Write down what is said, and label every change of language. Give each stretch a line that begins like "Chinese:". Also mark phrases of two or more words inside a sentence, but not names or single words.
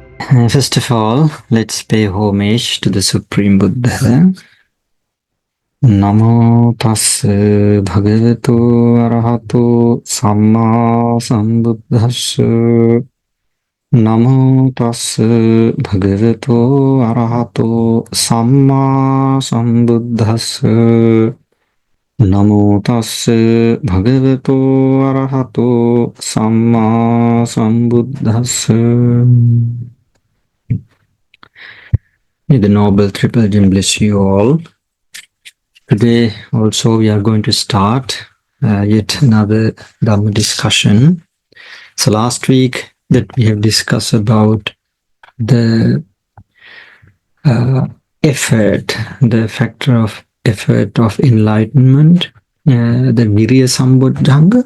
English: First of all, let's pay homage to the Supreme Buddha.
Pali: Namo tassa bhagavato arahato samma sambuddhassa. Namo tassa bhagavato arahato samma sambuddhassa. Namo tassa bhagavato arahato samma sambuddhassa.
English: May the Noble Triple Gem bless you all. Today also we are going to start yet another Dhamma discussion. So last week that we have discussed about the effort, the factor of effort of enlightenment, the
Pali: Virya Sambodhanga.